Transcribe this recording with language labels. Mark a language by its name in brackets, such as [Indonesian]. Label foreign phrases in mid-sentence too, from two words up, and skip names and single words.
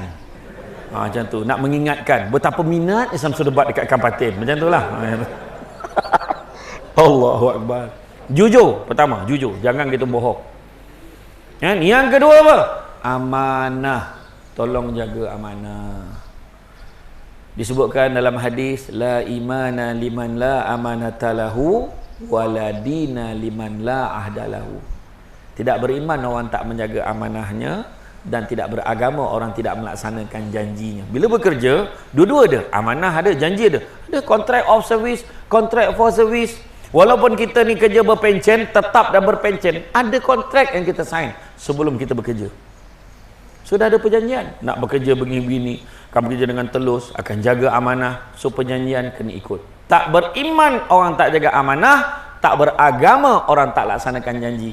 [Malay] Macam tu, nak mengingatkan betapa minat Islam Sudebat dekat Kampatin. Macam tu lah. [Arabic] الله أكبر. [Malay] Jujur, pertama, jujur. Jangan kita bohong. Yang kedua apa? Amanah. Tolong jaga amanah. Disebutkan dalam hadis, [Arabic] لا إيمان لمن لا أمانة له ولا دين لمن لا عهد له. [Malay] Tidak beriman orang tak menjaga amanahnya, dan tidak beragama orang tidak melaksanakan janjinya. Bila bekerja, dua-dua ada. Amanah ada, janji ada. Ada [English] contract of service, contract for service. [Malay] Walaupun kita ni kerja berpencen, tetap dan berpencen, ada kontrak yang kita sign sebelum kita bekerja. Sudah ada perjanjian. Nak bekerja begini-begini, akan bekerja dengan telus, akan jaga amanah. So perjanjian kena ikut. Tak beriman orang tak jaga amanah, tak beragama orang tak laksanakan janji.